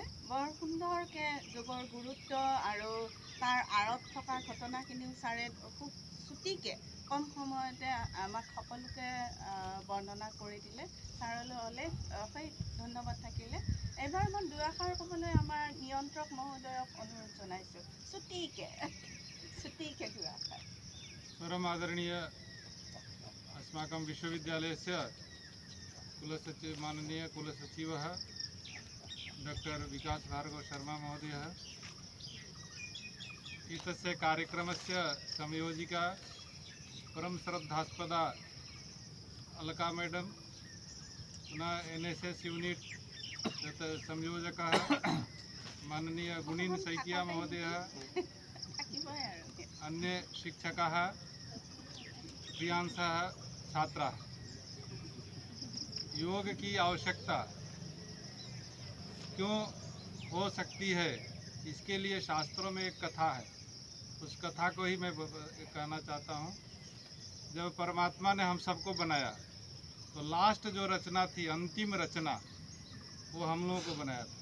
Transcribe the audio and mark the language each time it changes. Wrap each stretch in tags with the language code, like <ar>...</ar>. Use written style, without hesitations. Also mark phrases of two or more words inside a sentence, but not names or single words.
<as>বৰ সুন্দৰকৈ যোগৰ গুৰুত্ব আৰু তাৰ আঁৰত থকা ঘটনাখিনিও ছাৰে খুব চুটিকৈ কম সময়তে আমাক সকলোকে বৰ্ণনা কৰি দিলে। ছাৰলৈ অলেখ ধন্যবাদ থাকিলে। এইবাৰ মই দুআষাৰ ক'বলৈ আমাৰ নিয়ন্ত্ৰক মহোদয়ক অনুৰোধ জনাইছোঁ। চুটিকৈ দুআষাৰ।</as> <sa>परम आदरणीय अस्माकं विश्वविद्यालयस्य कुलसचिव माननीय कुलसचिवः डॉक्टर विकास भार्गव शर्मा महोदयः, एतस्य कार्यक्रमस्य संयोजिका परम श्रद्धास्पदा अलका मैडम, पुनः NSS यूनिट संयोजकः माननीय गुणीन सैकिया महोदयः, अन्य शिक्षकाः, प्रियांशः, छात्राः।</sa> <hi>योग की आवश्यकता क्यों हो सकती है, इसके लिए शास्त्रों में एक कथा है। उस कथा को ही मैं कहना चाहता हूँ। जब परमात्मा ने हम सबको बनाया तो लास्ट जो रचना थी, अंतिम रचना, वो हम लोगों को बनाया था।</hi>